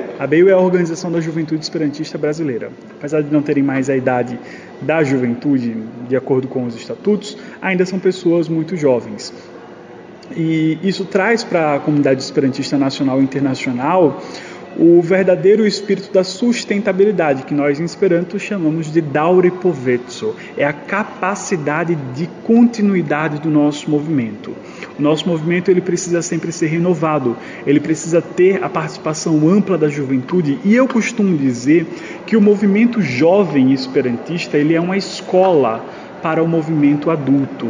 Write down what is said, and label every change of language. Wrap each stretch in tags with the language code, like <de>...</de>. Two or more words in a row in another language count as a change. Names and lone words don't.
<pt>A BEIU é a Organização da Juventude Esperantista Brasileira. Apesar de não terem mais a idade da juventude, de acordo com os estatutos, ainda são pessoas muito jovens. E isso traz para a comunidade esperantista nacional e internacional o verdadeiro espírito da sustentabilidade, que nós em Esperanto chamamos de</pt> <eo>daure povetso.</eo> <pt>É a capacidade de continuidade do nosso movimento. O nosso movimento ele precisa sempre ser renovado, ele precisa ter a participação ampla da juventude, e eu costumo dizer que o movimento jovem esperantista ele é uma escola para o movimento adulto.</pt>